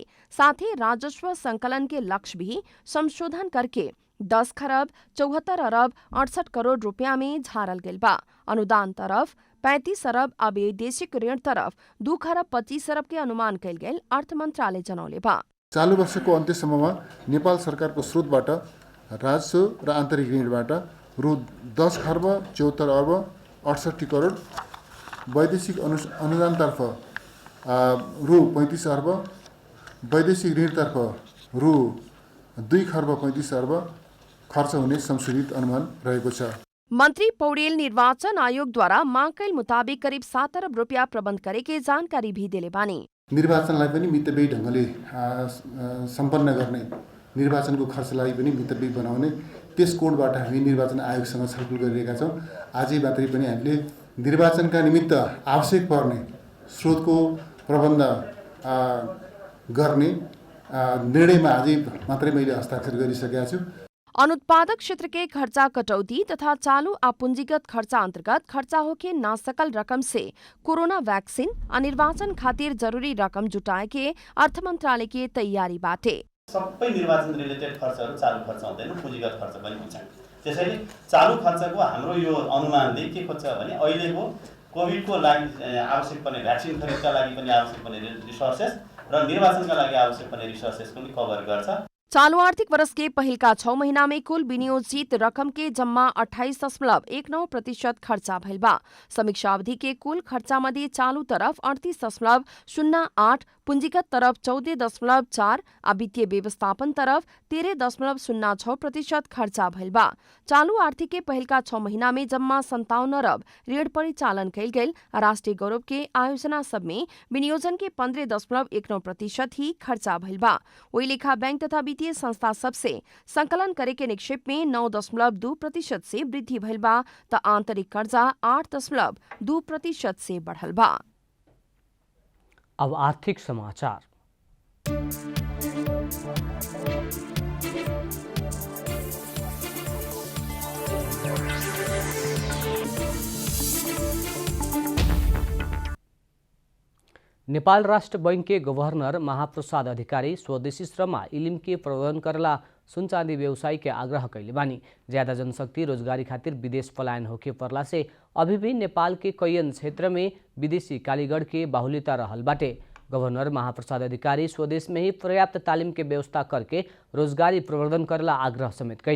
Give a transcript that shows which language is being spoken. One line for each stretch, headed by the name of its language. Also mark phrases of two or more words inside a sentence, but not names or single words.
Bhojpuri: साथ ही राजस्व संकलन के लक्ष्य भी संशोधन करके 10 खरब 74 अरब 68 करोड़ रुपया में झारल गेल बा। अनुदान तरफ 35 अरब आ वैदेशिक ऋण तरफ 2 खरब 25 अरब के अनुमान कैल गेल अर्थ मंत्रालय जनौले बा।
Nepali: चालू वर्षको अन्त्यसम्ममा नेपाल सरकारको स्रोतबाट राजस्व र आन्तरिक ऋणबाट रु 10 खर्ब 74 अर्ब 68 करोड, वैदेशिक अनुदानतर्फ रु 35 अर्ब, वैदेशिक ऋणतर्फ रु 2 खर्ब 35 अर्ब खर्च हुने संशोधित अनुमान रहेको छ।
Bhojpuri: मंत्री पौडेल निर्वाचन आयोग द्वारा मांग कैल मुताबिक करीब 7 अरब रुपया प्रबन्ध करे के जानकारी भी दिले बानी।
Nepali: निर्वाचनलाई पनि मितव्ययी ढङ्गले सम्पन्न गर्ने, निर्वाचनको खर्चलाई पनि मितव्ययी बनाउने, त्यस कोणबाट हामी निर्वाचन आयोगसँग छलफल गरिरहेका छौँ। आजै मात्रै पनि हामीले निर्वाचनका निमित्त आवश्यक पर्ने स्रोतको प्रबन्ध गर्ने निर्णयमा आजै मात्रै मैले हस्ताक्षर गरिसकेका छु।
Bhojpuri: अनुत्पादक क्षेत्र के खर्चा कटौती तथा चालू आ पूंजीगत खर्चा अंतर्गत खर्चा होके ना सकल रकम से कोरोना वैक्सीन आ निर्वाचन खातिर जरूरी रकम जुटाए के अर्थ मंत्रालय के तैयारी बाटे।
Nepali: सबै निर्वाचन रिलेटेड खर्चहरू चालू खर्च हुँदैन, पूंजीगत खर्च पनि हुन्छन्। त्यसैले चालू खर्चको हाम्रो यो अनुमानले के खोज्छ भने अहिलेको कोभिडको लागि आवश्यक पर्ने भ्याक्सिन खरिदका लागि पनि आवश्यक पर्ने रिसोर्सेस र निर्वाचनका लागि आवश्यक पर्ने रिसोर्सेस पनि कभर गर्छ।
Bhojpuri: चालू आर्थिक वर्ष के पहिलका 6 महीना में कुल विनियोजित रकम के जम्मा 28.19% खर्चा भइल बा। समीक्षा अवधि के कुल खर्चा मध्ये चालू तरफ 38.08, पूंजीगत तरफ 14.4 आ वित्तीय व्यवस्थापन तरफ 13.06% खर्चा भइल बा। चालू आर्थिक के पहिलका 6 महीना में जम्मा 57 अरब ऋण परिचालन कैल गेल। राष्ट्रीय गौरव के आयोजना सब में विनियोजन के 15.19% ही खर्चा भइल बा। ओहि लेखा बैंक तथा वित्तीय संस्था सबसे संकलन करे के निक्षेप में 9.2% से वृद्धि भइल बा त आंतरिक कर्जा 8.2% से बढ़ल बा। अब आर्थिक समाचार। नेपाल राष्ट्र बैंक के गवर्नर महाप्रसाद अधिकारी स्वदेशी श्रममा इलिम के प्रवर्धन करला सुनचाँदी व्यवसायी के आग्रह कैले बानी। ज्यादा जनशक्ति रोजगारी खातिर विदेश पलायन होके परला से अभी भी नेपाल के कईन क्षेत्र में विदेशी कालीगढ़ के बाहुल्यता रहल बाटे। गवर्नर महाप्रसाद अधिकारी स्वदेश में ही पर्याप्त तालीम के व्यवस्था करके रोजगारी प्रवर्धन करेला आग्रह समेत कैनी।